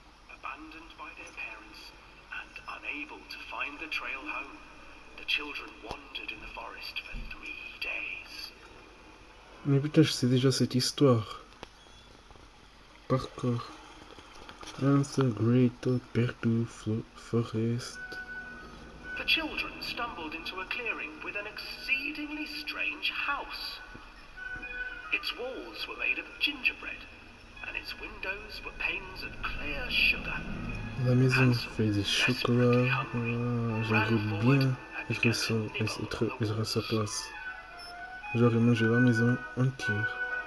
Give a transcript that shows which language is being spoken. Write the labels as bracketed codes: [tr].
[en] Abandoned by their parents and unable to find the trail home, the children wandered in the forest for 3 days. [fr] Mais putain, je sais déjà cette histoire. Par cœur. Hansel, Gretel, perdu, forest. [en] The children stumbled into a clearing with an exceedingly strange house. Its walls were made of gingerbread, and its windows were panes of clear sugar. [fr] La maison fait des chocolats. J'aimerais bien être à sa place. J'aurais mangé la maison entière.